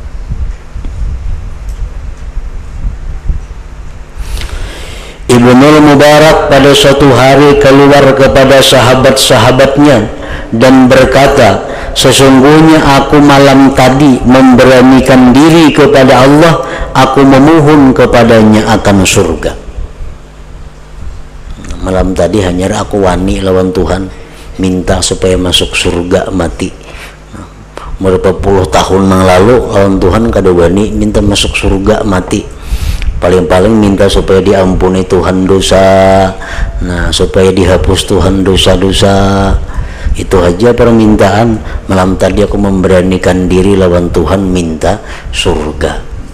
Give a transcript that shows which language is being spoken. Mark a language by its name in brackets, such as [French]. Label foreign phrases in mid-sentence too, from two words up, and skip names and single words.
[Indonesian] Ibnul Mubarak pada suatu hari keluar kepada sahabat-sahabatnya dan berkata, sesungguhnya aku malam tadi memberanikan diri kepada Allah, aku memohon kepadanya akan surga. [Banjar] Malam tadi hanya aku wani lawan Tuhan, minta supaya masuk surga mati. Beberapa puluh tahun yang lalu lawan Tuhan kada wani minta masuk surga mati. Paling-paling minta supaya diampuni Tuhan dosa, nah supaya dihapus Tuhan dosa-dosa. Itu aja permintaan. Malam tadi aku memberanikan diri lawan Tuhan minta surga.